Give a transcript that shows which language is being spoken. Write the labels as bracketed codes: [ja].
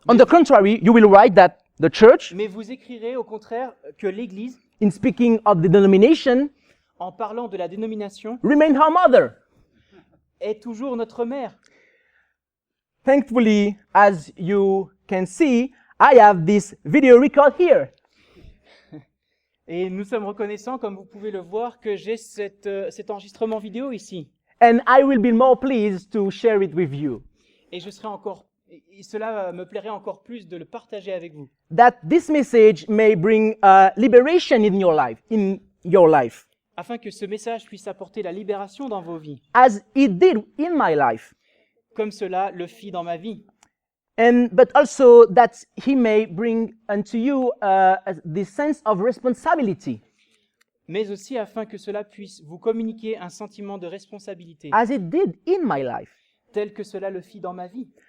[en] on the contrary, you will write that the church, [fr] mais vous écrirez au contraire que l'Église, [en] in speaking of the denomination, [fr] en parlant de la dénomination, [en] remain our mother. [fr] est toujours notre mère. [en] Thankfully, as you can see, I have this video record here. [fr] Et nous sommes reconnaissants, comme vous pouvez le voir, que j'ai cet enregistrement vidéo ici. [en] And I will be more pleased to share it with you. [fr] Et cela me plairait encore plus de le partager avec vous. [en] That this message may bring liberation in your life, [fr] Afin que ce message puisse apporter la libération dans vos vies, [en] as it did in my life. [fr] comme cela le fit dans ma vie. [en] But also that he may bring unto you the sense of responsibility, [fr] Mais aussi afin que cela puisse vous communiquer un sentiment de responsabilité, [en] as it did in my life. [fr] tel que cela le fit dans ma vie.